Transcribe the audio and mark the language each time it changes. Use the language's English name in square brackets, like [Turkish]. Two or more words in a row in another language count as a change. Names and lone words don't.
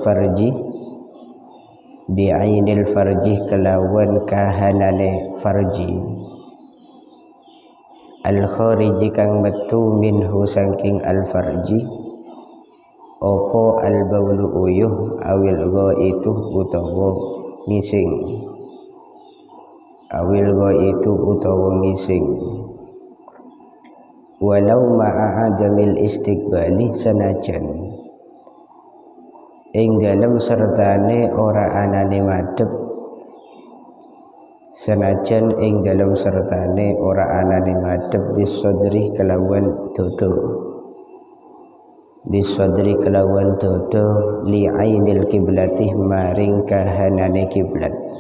[Arabic] farji [Javanese] kelawan kahanane [Arabic] الفرج الخارج [Javanese] kang metu [Arabic] minhu saking الفرج opo البول uyuh أو الغائط [Javanese] utawa ngising [Arabic] ولو مع عدم الاستقبال sanajan [Javanese] ing dalem sertane ora anane madhep bisodri kelawan dodo [Arabic] لعين القبلة [Javanese] maring kahanane kiblat